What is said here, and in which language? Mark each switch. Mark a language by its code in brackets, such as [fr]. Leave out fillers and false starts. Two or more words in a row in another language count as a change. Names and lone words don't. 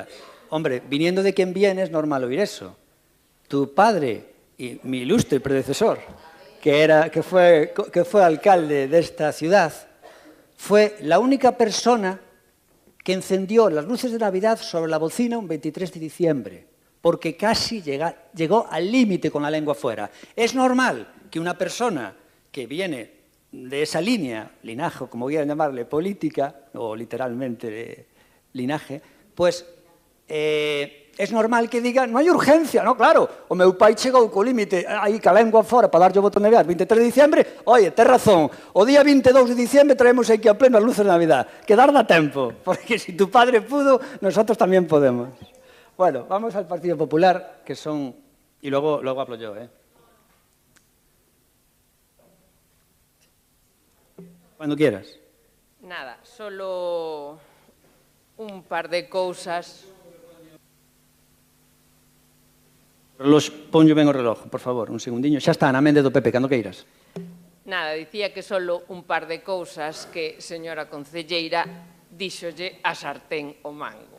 [es] Hombre, viniendo de quien viene es normal oír eso. Tu padre y mi ilustre predecesor, que fue alcalde de esta ciudad, fue la única persona que encendió las luces de Navidad sobre la bocina un 23 de diciembre, porque casi llegó al límite con la lengua fuera. Es normal que una persona que viene de esa línea, linaje, como quieran llamarle, política, o literalmente linaje, pues es normal que diga, [gl] non hai urgencia, no, claro, o meu pai chegou co límite aí ca lengua fora para darlle o botón de gas 23 de diciembre, oye, ten razón, o día 22 de diciembre traemos aquí a pleno as luces de Navidad, que dar da tempo, [es] porque si tu padre pudo, nosotros tamén podemos. Bueno, vamos al Partido Popular, que son, y luego hablo yo, Cuando quieras. [gl] Nada, solo un par de cousas. Ponlle ben o reloj, por favor, un segundiño. Xa está, na mende do PP, cando queiras. Nada, dicía que solo un par de cousas que, señora concelleira, díxolle a sartén o mango.